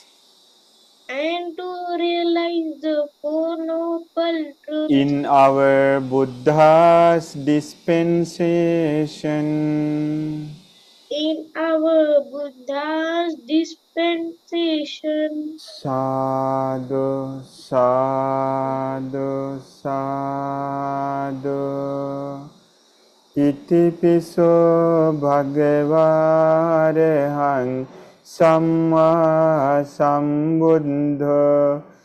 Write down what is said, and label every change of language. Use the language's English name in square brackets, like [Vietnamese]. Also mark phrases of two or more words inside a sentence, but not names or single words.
[English] and to realize the Four Noble Truths in our Buddha's dispensation. in our Buddha's dispensation. [Pali] Sadhu, sadhu, sadhu. Itipiso bhagava arahang Sammā Sambuddho